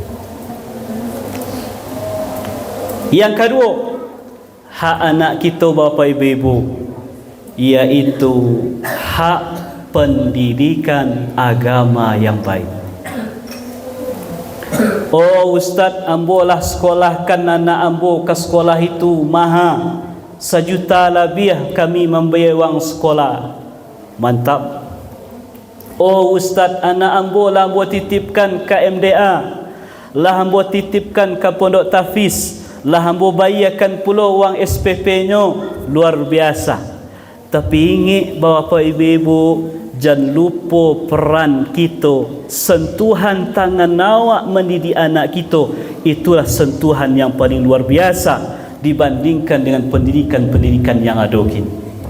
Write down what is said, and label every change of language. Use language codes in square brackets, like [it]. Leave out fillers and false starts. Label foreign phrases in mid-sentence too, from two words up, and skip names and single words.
[id] Yang kedua, hak anak kita Bapak Ibu, iaitu hak pendidikan agama yang baik. [min] Oh Ustaz, ambolah sekolahkan anak ambo ke sekolah itu mahal, 1 juta lebih kami membayar wang sekolah. [id] Mantap. [min] Oh Ustaz, anak ambo lah ambo titipkan ke MDA, lah ambo titipkan ke pondok tahfiz, lah ambo bayarkan pula wang SPP-nya. [id] Luar biasa. Tapi ingat Bapak Ibu, jangan lupa peran kita. Sentuhan tangan awak mendidik anak kita, itulah sentuhan yang paling luar biasa dibandingkan dengan pendidikan-pendidikan yang ada kini.